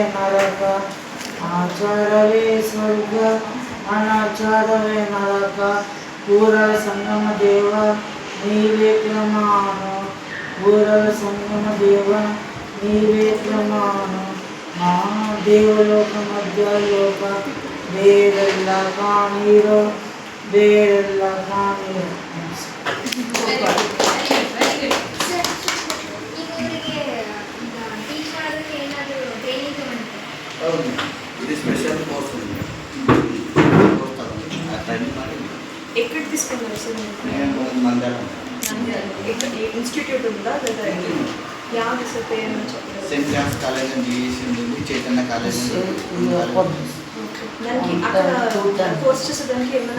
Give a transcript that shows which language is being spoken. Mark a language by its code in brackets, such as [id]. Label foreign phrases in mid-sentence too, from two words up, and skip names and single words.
[kn] ನರಕ ಆಚಾರವೇ ಸ್ವರ್ಗ ಅನಾಚಾರವೇ ನರಕ ಕೂರಲ ಸಂಗಮ ದೇವ ನೀವೇ ಪ್ರಮಾಣ ಕೂರಲ ಸಂಗಮ ದೇವ ನೀವೇ ಪ್ರಮಾಣ ದೇವಲೋಕ ಮಧ್ಯಾಲೋಕ ಬೇರೆಲ್ಲ ಕಾಣೀರೋ ಬೇರೆಲ್ಲ ಕಾಣೀರೋ. ಹೌದು, [te] ఇది స్పెషల్ కోర్స్ ఎక్కడ తీసుకున్నారు సార్? నేను మందరం ఇన్స్టిట్యూట్ ఉందా లేదా యాది సార్ పేరు చెప్పారు? సెయింట్ జాన్స్ కాలేజ్ అని జీఈసీ ఉంది, చైతన్య కాలేజ్ దానికి అక్కడ కోర్స్ చేసేదానికి ఏమైనా